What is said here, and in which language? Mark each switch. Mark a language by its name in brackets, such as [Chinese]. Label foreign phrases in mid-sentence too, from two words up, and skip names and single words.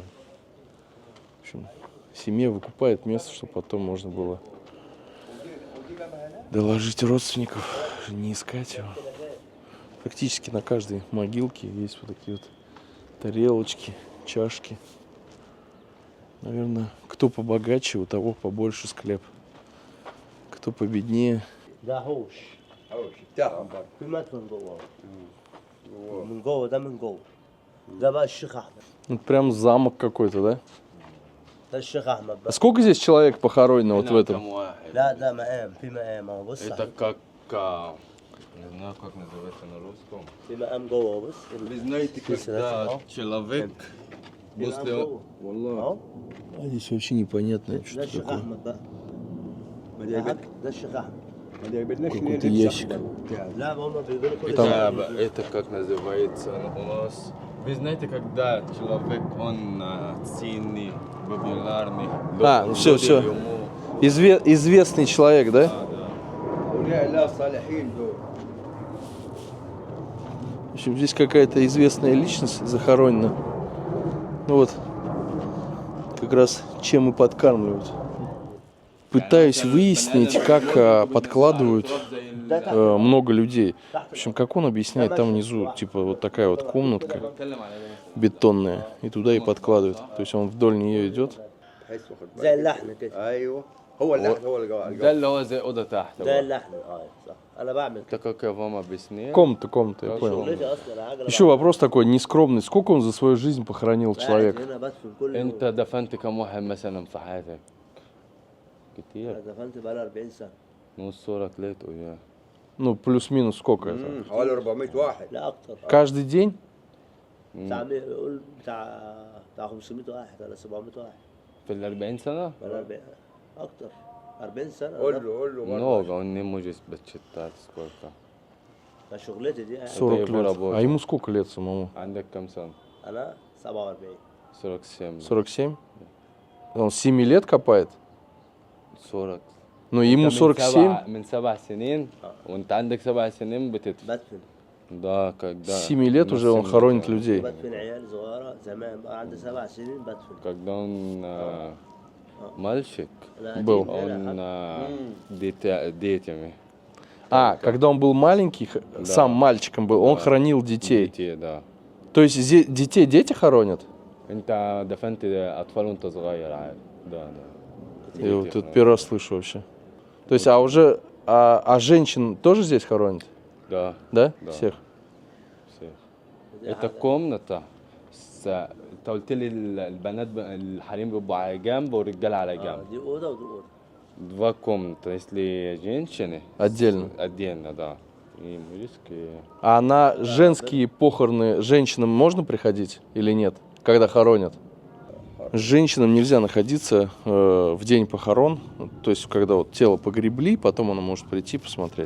[Russian] В общем, семья выкупает место, чтобы потом можно было доложить родственников, не искать его. Практически на каждой могилке есть вот такие вот тарелочки, чашки. Наверное, кто побогаче, у того побольше склеп. Кто победнее. [Arabic] ده حوش. حوش بتاعهم برضه. في مدفن جوه. من جوه ده من جوه. ده بقى الشيخ احمد. [Russian] Ну, прям замок какой-то, да? [Arabic] ده الشيخ احمد [Russian] А [Arabic] بقى. [Russian] сколько здесь человек похоронено вот в этом? [Arabic] كم واحد؟ لا ده مقام في مقام اهو بص. [Russian] Это как не знаю, как называется на русском. [Arabic] في مقام جوه بص. [Russian] Вы знаете, когда человек после... [Arabic] اهو. [Russian] А здесь вообще непонятно, [Arabic] ده [Russian] что [Arabic] الشيخ [Russian] такое. [Arabic] احمد بقى. ده الشيخ احمد. ما جايبلناش [Russian] Какой-то ящик. [Arabic] لا هم بيقولوا كل [Russian] Это как называется у нас. Вы знаете, когда человек, он ценный, популярный. А, ну всё, всё. Известный человек, да? [Arabic] أولياء الله الصالحين دول. [Russian] В общем, здесь какая-то известная личность захоронена. Ну вот, как раз чем и подкармливают. Пытаюсь выяснить, как подкладывают много людей. В общем, как он объясняет, там внизу, типа, вот такая вот комнатка бетонная, и туда и подкладывают. То есть он вдоль нее идет. [Arabic] تحس واخد بالك. زي اللحن كده. ايوه هو اللحن هو اللي جوه ده اللي هو زي أوضة تحت. زي اللحن صح. انا بعمل [Russian] Это как я вам объясняю. Комната, я понял. [Arabic] شغلتي اصلا العجله. [Russian] Еще вопрос такой, нескромный. Сколько он за свою жизнь похоронил человек? [Arabic] هنا بدفن كل أنت دفنت كم واحد مثلا في حياتك؟ كتير. دفنت بقى 40 سنه. نص صورة لقيته إياه. [Russian] Ну, плюс-минус сколько это? [Arabic] حوالي 400 واحد. لا اكتر. [Russian] Каждый день? [Arabic] بتاع يقول بتاع 500 واحد ولا 700 واحد. في ال 40 سنة؟ ولا 40 اكتر. 40 سنه. قول له [Russian] Много, он не может подсчитать сколько. [Arabic] ده شغلتي دي. [Russian] 40 лет. работа. А ему сколько лет самому? [Arabic] عندك كم سنة؟ انا 47. 47. [Russian] 47? Он с 7 лет копает? [Arabic] 40. [Russian] Ну, ему 47? [Arabic] من 7 سنين وانت عندك 7 سنين بتدفن. بدفن. [Russian] Да, когда... С 7 лет уже он хоронит людей. [Arabic] بدفن عيال صغيره زمان بقى عندي 7 سنين بدفن. [Russian] Когда он мальчик, Был. он детями. А, когда он был маленький, сам мальчиком был, он хоронил детей. Детей, да. То есть детей дети хоронят? [Arabic] انت دفنت اطفال وانت صغير عادي. [Russian] Да, да. Я вот тут первый раз слышу вообще. То есть, а уже, а женщин тоже здесь хоронят? Да. Да? Да. Всех? Всех. Это комната. [Arabic] انت قلت لي البنات الحريم بيبقوا على جنب والرجاله على جنب. دي اوضه ودي اوضه. [Russian] Два комнаты, если женщины. Отдельно? Отдельно, да. И мужские. А на женские похороны женщинам можно приходить или нет, когда хоронят? Женщинам нельзя находиться в день похорон, то есть когда вот тело погребли, потом она может прийти посмотреть.